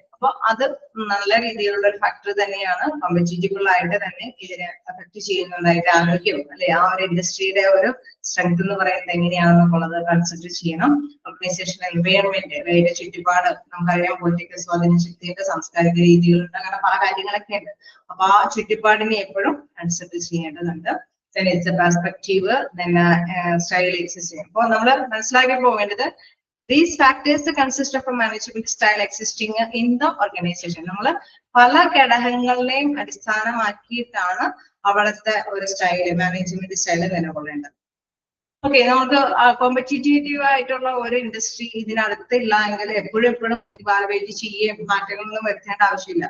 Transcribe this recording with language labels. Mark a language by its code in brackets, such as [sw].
[ml] അപ്പൊ അത് നല്ല രീതിയിലുള്ള ഒരു ഫാക്ടർ തന്നെയാണ്. കോമ്പറ്റീറ്റീവ് ആയിട്ട് തന്നെ ഇതിനെ അഫക്ട് ചെയ്യുന്നതായിട്ട് ആരോഗ്യം അല്ലെ ആ ഒരു ഇൻഡസ്ട്രിയുടെ ഒരു സ്ട്രെങ്ത് എന്ന് പറയുന്നത് എങ്ങനെയാണെന്നുള്ളത് കൺസിഡർ ചെയ്യണം. ഓർഗനൈസേഷൻ എൻവയോൺമെന്റ് അതിന്റെ ചുറ്റുപാട് നമുക്കറിയാം പൊളിറ്റിക്കൽ സ്വാധീന ശക്തിയുടെ സാംസ്കാരിക രീതികളുണ്ട്, അങ്ങനെ പല കാര്യങ്ങളൊക്കെ ഉണ്ട്. അപ്പൊ ആ ചുറ്റുപാടിനെ എപ്പോഴും കൺസിഡർ ചെയ്യേണ്ടതുണ്ട്. [en] Then it's a perspective, then style existing. [ml] അപ്പോൾ നമ്മൾ മനസ്സിലാക്കി പോകേണ്ടത് [en] these factors consist of a management style existing in the organization. [ml] നമ്മൾ പല ഘടകങ്ങളെയും അടിസ്ഥാനമാക്കിയിട്ടാണ് അവിടുത്തെ ഒരു സ്റ്റൈല് മാനേജ്മെന്റ് സ്റ്റൈല് നിലകൊള്ളേണ്ടത്. ഓക്കെ, നമുക്ക് കോമ്പറ്റീറ്റീവ് ആയിട്ടുള്ള ഒരു ഇൻഡസ്ട്രി ഇതിനടുത്തില്ല എങ്കിൽ എപ്പോഴും ഇവാലുവേറ്റ് ചെയ്യുകയും മാറ്റങ്ങളൊന്നും വരുത്തേണ്ട ആവശ്യമില്ല.